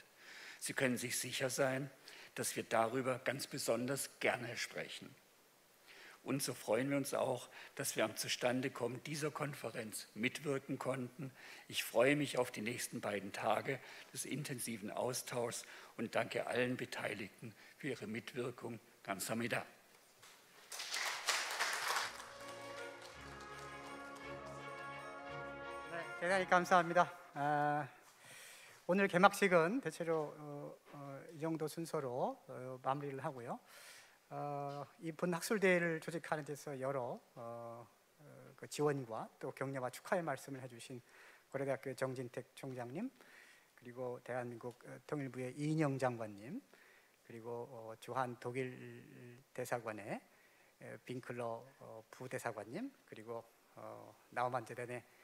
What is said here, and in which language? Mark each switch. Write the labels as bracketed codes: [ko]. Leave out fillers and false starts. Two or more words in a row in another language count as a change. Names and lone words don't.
[de] Sie können sich sicher sein, dass wir darüber ganz besonders gerne sprechen. Und so freuen wir uns auch, dass wir am Zustandekommen dieser Konferenz mitwirken konnten. Ich freue mich auf die nächsten beiden Tage des intensiven Austauschs und danke allen Beteiligten für ihre Mitwirkung. [ko] 감사합니다. 네, 대단히 감사합니다. 오늘 개막식은 대체로 이 정도 순서로 마무리를 하고요. 이 본학술대회를 조직하는 데서 여러 그 지원과 또 격려와 축하의 말씀을 해주신 고려대학교 정진택 총장님, 그리고 대한민국 통일부의 이인영 장관님, 그리고 주한 독일 대사관의 빙클러 부대사관님, 그리고 나우만 재단의